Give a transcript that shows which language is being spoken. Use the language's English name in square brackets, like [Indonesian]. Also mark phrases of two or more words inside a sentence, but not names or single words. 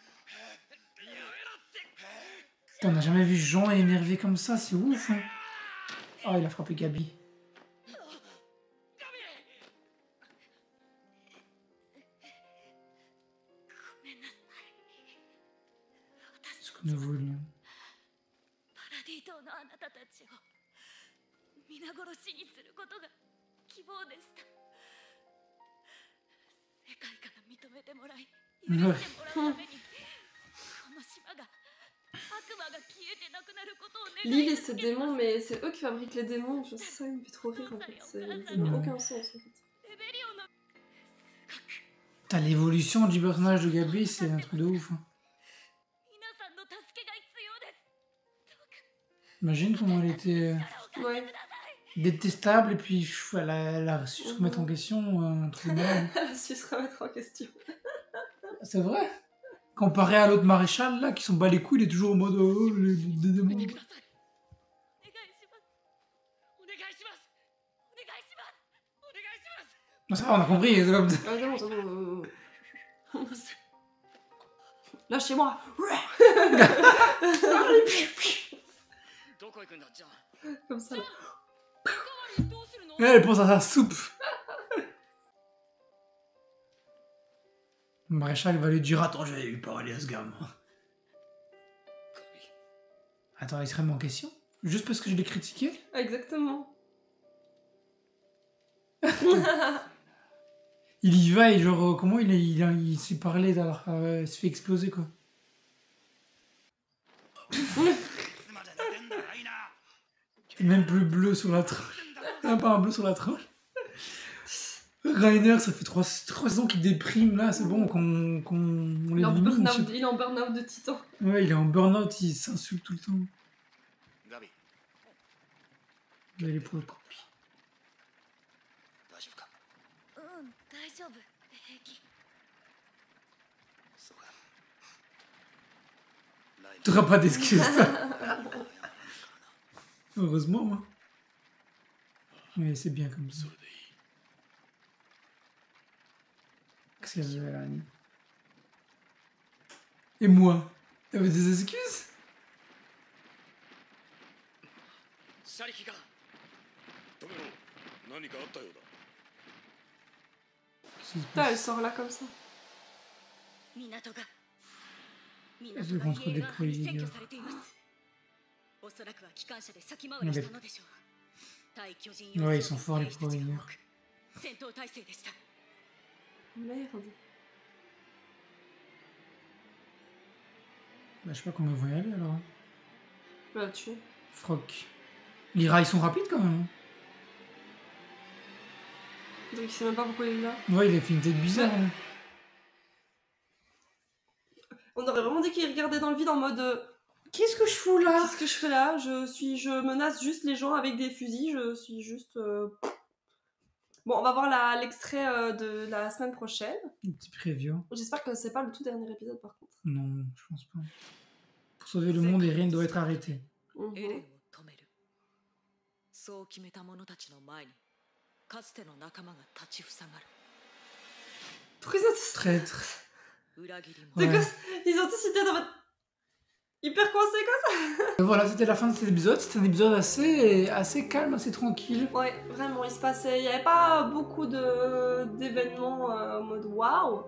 [French] Putain, on n'a jamais vu Jean énervé comme ça, c'est ouf. Hein. Oh, il a frappé Gabi. Ce que nous voulions. [Japanese] パラディ島のあなたたちを皆殺しにすることが希望でした。世界から認めてもらい許してもらうためにこの島が悪魔が消えてなくなることを願い [French] L'île et ses démons, mais c'est eux qui fabriquent les démons. Je sais, ça il me fait trop rire en fait. Ça n'a aucun sens en fait. [Japanese] レベリオの [French] Putain, l'évolution du personnage de Gabi, c'est un truc de ouf. Hein. [Japanese] 皆さんの助けが必要です。 [French] Imagine comment elle était Ouais. détestable et puis pff, elle a su se remettre en question. Un truc de malade. Elle a su se remettre en question. C'est vrai. Comparé à l'autre maréchal là qui s'en bat les couilles, il est toujours en mode oh, les démons. [Japanese] お願いします。お願いします。お願いします。お願いします。 [French] Non, ça va, on a compris. C'est comme... Ah, c'est bon, c'est bon. Lâchez-moi. [Japanese] どこ行くんだじゃあ。 [French] Comme ça. Là. [Japanese] どうするの？ [French] Elle pense à sa soupe. Le maréchal va lui dire attends, je vais lui parler à ce gamin. Attends, il se remet en question? Juste parce que je l'ai critiqué? Exactement. Il y va et genre, comment il s'est parlé alors il se fait exploser quoi. [Japanese] いつまで寝てんだライナー [French] Même plus bleu sur la tronche. Même pas un bleu sur la tronche. Rainer, ça fait 3 ans qu'il déprime là, c'est bon qu'on Il est en l'élimine. burn-out, il est en burn-out de titan. Ouais, il est en burn-out, il s'insulte tout le temps. ガビ Il a les poils coupés. [Japanese] 大丈夫かうん大丈夫平気そうかライナー [French] T'auras pas d'excuses. [Japanese] 謝らないからな [French] Heureusement, moi. Mais c'est bien comme ça. Qu'est-ce qu'il y avait, Annie? Et moi? T'avais des excuses? [Japanese] 車力が止めろ何かあったようだ [French] Qu'est-ce qui se Putain, elle passe? sort là comme ça. [Japanese] 港が [French] Je vais contre des proïdes. [Japanese] 占拠されていますおそらくは機関車で先回りしたのでしょう対巨人 [French] Ouais, ils sont forts les proïdes. [Japanese] 戦闘態勢でした [French] Merde. Bah, je sais pas comment ils vont y aller alors. Je vais la tuer. Froc. Les rails sont rapides quand même. Donc il sait même pas pourquoi il est là. Ouais, il a fait une tête bizarre. Ouais. Là. On aurait vraiment dit qu'il regardait dans le vide en mode Qu'est-ce que je fous là? qu'est-ce que je fais là? Je menace juste les gens avec des fusils, je suis juste... Bon, on va voir l'extrait de la semaine prochaine. Un petit preview. J'espère que c'est pas le tout dernier épisode par contre. Non, je pense pas. Pour sauver le monde, Eren doit être arrêté. [Japanese] エレンを Mhm. 止めるそう決めた者たちの前にかつての仲間が立ちふさがる [French] Pourquoi ils ont tous... Traître. [Japanese] 裏切り [French] Ouais. [Japanese] 者 [French] Ils ont tous été dans votre... Hyper coincés quoi. Voilà, c'était la fin de cet épisode. C'était un épisode assez calme, assez tranquille. Ouais, vraiment, il se passait... Il y avait pas beaucoup d'événements en mode waouh.